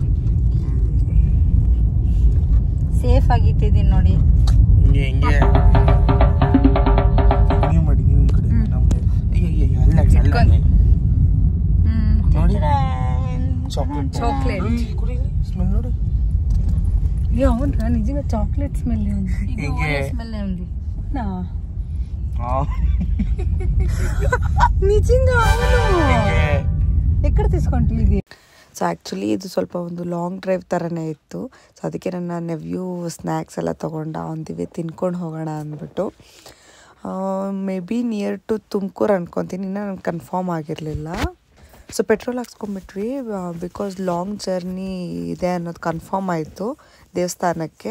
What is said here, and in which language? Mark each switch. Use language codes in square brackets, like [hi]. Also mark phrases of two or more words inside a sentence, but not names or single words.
[kn] ಸೇಫ್ ಆಗಿಟ್ಟಿದ್ದೀನಿ ನೋಡಿ. ಹಿಂಗೆ ನೀವು ಮಾಡಿ, ನೀವು ಈ ಕಡೆ. ತಿನ್ಕೊಂಡು ನೋಡಿ ಚಾಕ್ಲೇಟ್ ಸ್ಮೆಲ್ ನೋಡಿ [te] అవునా నిజంగా [en] chocolate smell [te] ఉంది స్మెల్ ఉంది నిజంగా ఎక్కడ తీసుకుంటే ఇది [kn] ಸೊ ಆ್ಯಕ್ಚುಲಿ ಇದು ಸ್ವಲ್ಪ ಒಂದು [en] long drive [kn] ಥರನೇ ಇತ್ತು. ಸೊ ಅದಕ್ಕೆ ನನ್ನ [en] nephew snacks [kn] ಎಲ್ಲ ತೊಗೊಂಡ ಒಂದಿವೆ ತಿನ್ಕೊಂಡು ಹೋಗೋಣ ಅಂದ್ಬಿಟ್ಟು. [en] may be near to [kn] ತುಮಕೂರು ಅನ್ಕೊತೀನಿ, ಇನ್ನೂ ನನಗೆ ಕನ್ಫರ್ಮ್ ಆಗಿರಲಿಲ್ಲ. ಸೊ ಪೆಟ್ರೋಲ್ ಹಾಕ್ಸ್ಕೊಂಬಿಟ್ವಿ [en] because long journey [kn] ಇದೆ ಅನ್ನೋದು ಕನ್ಫರ್ಮ್ ಆಯಿತು ದೇವಸ್ಥಾನಕ್ಕೆ.